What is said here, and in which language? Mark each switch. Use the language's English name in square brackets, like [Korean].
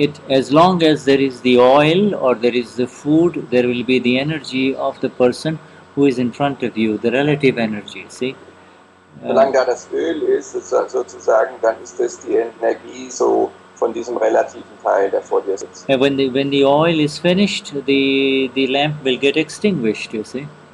[English] As long as there is the oil or there is the food, there will be the energy of the person who is in front of you, the relative energy, see? [German] Solange da das Öl ist, sozusagen, dann ist das die Energie so von diesem relativen Teil, der vor dir sitzt. [English] When the oil is finished, the lamp will get extinguished, you see?